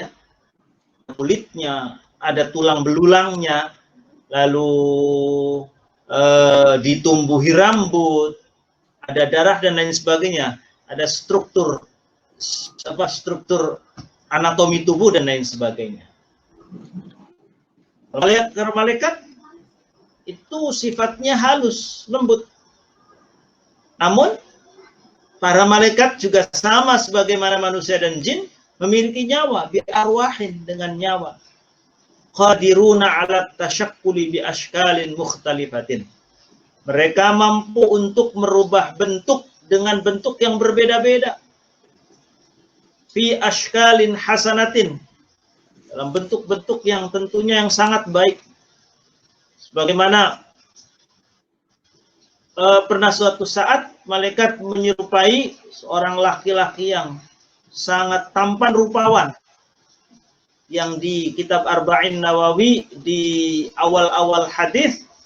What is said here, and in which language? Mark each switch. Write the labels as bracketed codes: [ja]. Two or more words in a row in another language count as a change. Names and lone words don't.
[id] Kulitnya, ada tulang belulangnya, lalu ditumbuhi rambut, ada darah dan lain sebagainya, ada struktur anatomi tubuh dan lain sebagainya. Malaikat itu sifatnya halus, lembut. Namun para malaikat juga sama sebagaimana manusia dan jin, memiliki nyawa, [ar] بأرواح, [id] dengan nyawa. [ar] قادرون على التشكل بأشكال مختلفة. [id] Mereka mampu untuk merubah bentuk dengan bentuk yang berbeda-beda. [ar] في أشكال حسنة, [id] dalam bentuk-bentuk yang tentunya yang sangat baik. Sebagaimana pernah suatu saat malaikat menyerupai seorang laki-laki yang sangat tampan rupawan, yang di kitab Arba'in Nawawi di awal-awal hadis